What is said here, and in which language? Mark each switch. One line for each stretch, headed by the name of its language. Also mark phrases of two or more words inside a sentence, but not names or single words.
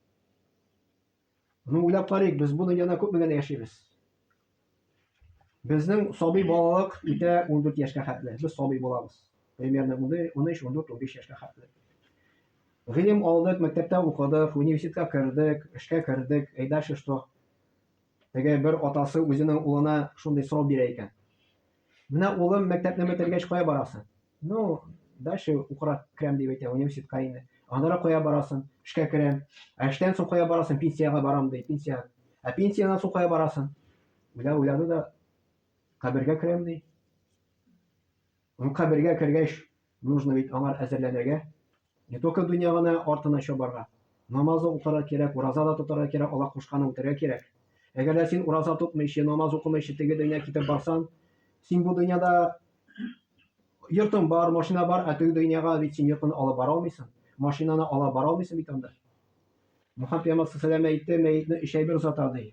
Tatar: Ну уйлап карыйк, без бу дөньяда күп генә яшибез. Безнең сабый балалык үтә 14 яшькә хәтле. Без сабый булабыз. Примерно 13-14-15 яшькә хәтле. Гыйлем алдык, мәктәптә укыдык, университетка кердек, эшкә кердек.
Russian: Дальше что?
Tatar: Теге бер атасы үзенең улына шундый сорау бирә икән. Менә улым мәктәпне бетергәч кая барасың? Ну, дальше укырга керәм дип әйтә, университетка инде. Андара кая барасың? Эшкә керәм. Эштән соң кая барасың? Пенсияга барам ди, пенсия. Пенсиядан соң кая барасың? Уйлады да кабергә керәм ди. Кабергә кергәч, нужно бит аңар әзерләнергә.
Russian: Не только
Tatar: дөньяны артына чабарга. Намазы укырга кирәк, ураза да тотарга кирәк, Аллаһ кушканны үтәргә кирәк. Әгәр дә син ураза тотмыйчы, намаз укымыйчы теге дөнья китеп барсаң, син бу дөньяда йортың бар, машина бар, теге дөньяга бит син йортын алып бара алмыйсың. Машинаны алып бара алмыйсың бит анда. Мөхәммәд пәйгамбәр
Arabic: صلى الله عليه
Tatar: әйтте, мәйтне 3 ай бер узата ди.